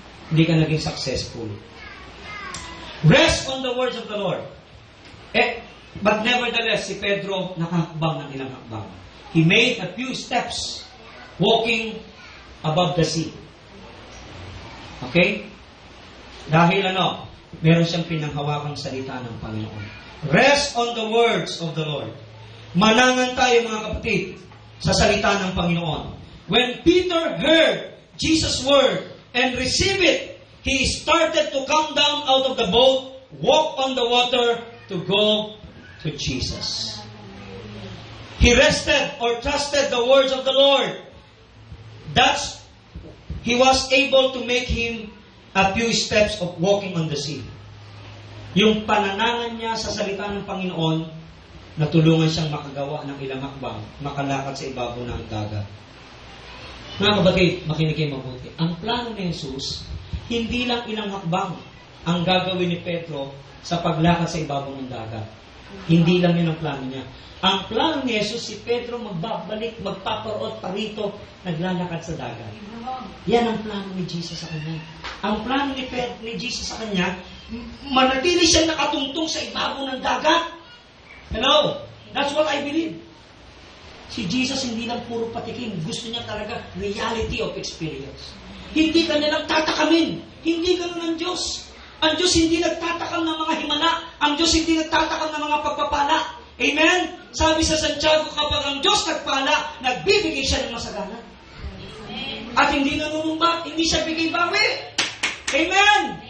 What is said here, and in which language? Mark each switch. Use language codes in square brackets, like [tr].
[tl] Hindi ka naging successful. [en] Rest on the words of the Lord. But nevertheless, [tl] si Pedro nakahakbang ng ilang hakbang. [en] He made a few steps walking above the sea. Okay? [tl] Dahil meron siyang pinanghawakang salita ng Panginoon. [en] Rest on the words of the Lord. [tl] Manangan tayo mga kapatid sa salita ng Panginoon. [en] When Peter heard Jesus' word and received it, he started to come down out of the boat, walk on the water to go to Jesus. He rested or trusted the words of the Lord. He was able to make him a few steps of walking on the sea. [tl] Yung pananangan niya sa salita ng Panginoon, natulungan siyang makagawa ng ilang hakbang, makalakad sa ibabaw ng dagat. Mga kapatid, makinig kayo mabuti. Ang plano ni Jesus, hindi lang ilang hakbang ang gagawin ni Pedro sa paglakad sa ibabaw ng dagat. Hindi lang yun ang plano niya. Ang plano ni Jesus, si Pedro magbabalik, magpaparoon pa rito, naglalakad sa dagat. Yan ang plano ni Jesus sa kanya. Ang plano ni Jesus sa kanya, manatili siya nakatungtong sa ibabaw ng dagat. Hello? [en] That's what I believe. [tl] Si Jesus hindi lang puro patikim. Gusto niya talaga [en] reality of experience. [tl] Hindi ka nilang tatakamin. Hindi ganun ang Diyos. Ang Diyos hindi nagtatakam ng mga himala. Ang Diyos hindi nagtatakam ng mga pagpapala. Amen? Sabi sa Santiago, kapag ang Diyos nagpala, nagbibigay siya ng masagana. At hindi nanunumba. hindi siya bigay-bawi. Amen!